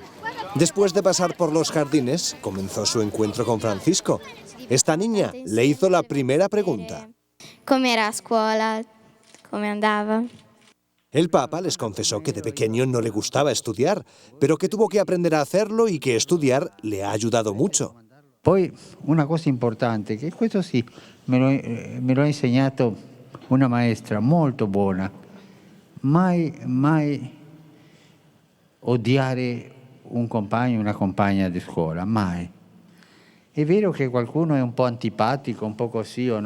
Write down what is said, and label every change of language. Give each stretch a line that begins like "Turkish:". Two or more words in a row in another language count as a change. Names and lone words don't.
Spanish: Después de pasar por los jardines, comenzó su encuentro con Francisco. Esta niña le hizo la primera pregunta. ¿Cómo era
Italian: a scuola?
Spanish: ¿Cómo andaba? El Papa les confesó que de pequeño no le gustaba estudiar, pero que tuvo que aprender a hacerlo y que estudiar le ha ayudado mucho.
Italian: Poi una cosa importante, che questo sì, me lo ha insegnato una maestra molto buona. Mai odiare un compagno, una compagna di scuola, mai. È vero che qualcuno è un po' antipatico, un po' così o no?